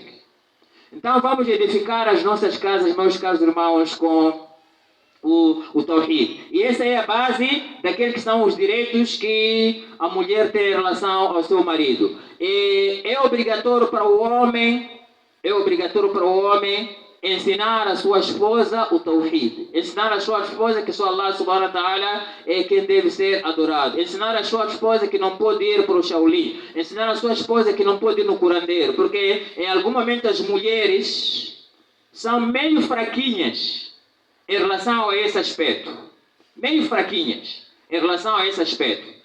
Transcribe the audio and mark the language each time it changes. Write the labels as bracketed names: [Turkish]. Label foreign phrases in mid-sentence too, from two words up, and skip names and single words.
[Portuguese] Então vamos edificar as nossas casas, meus caros irmãos, com o tawhid. E essa é a base daqueles que são os direitos que a mulher tem em relação ao seu marido. E é obrigatório para o homem ensinar a sua esposa o tawhid. Ensinar a sua esposa que só [Arabic] الله سبحانه وتعالى [Portuguese] é quem deve ser adorado. Ensinar a sua esposa que não pode ir para o Shaolin. Ensinar a sua esposa que não pode ir no curandeiro. Porque em algum momento as mulheres são meio fraquinhas em relação a esse aspecto. Meio fraquinhas em relação a esse aspecto.